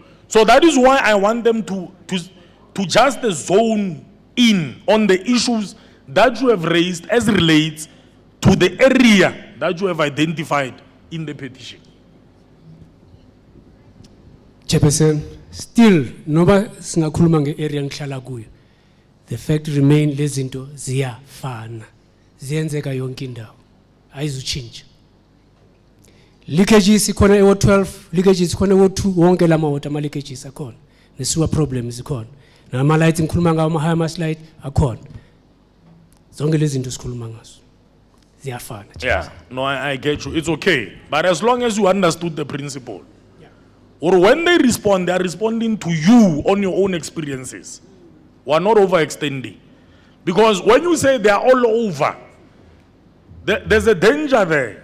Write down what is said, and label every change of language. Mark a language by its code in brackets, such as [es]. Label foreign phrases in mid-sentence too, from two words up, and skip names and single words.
[en] So that is why I want them to just zone in on the issues that you have raised as relates to the area that you have identified in the petition. Chairperson, still, [zu] noba singakhuluma nge-area ngihlala kuyo. [en] The fact remain [zu] lezinto ziyafana. Ziyenzeka yonke indawo. Ayizuchinja. Leakages ikhona e-Ward 12, leakages ikhona e-Ward 2, wonke lama water ama leakages akhona. Ne- [en] sewer problems [zu] ikhona. Nama lights ngikhuluma ngawo ama [en] high light [zu] akhona. Zonke lezinto sikhuluma ngazo. Ziyafana. [en] Yeah, no, I get you. It's okay. But as long as you understood the principle. Yeah. Or when they respond, they are responding to you on your own experiences. We are not overextending. Because when you say they are all over, there's a danger there.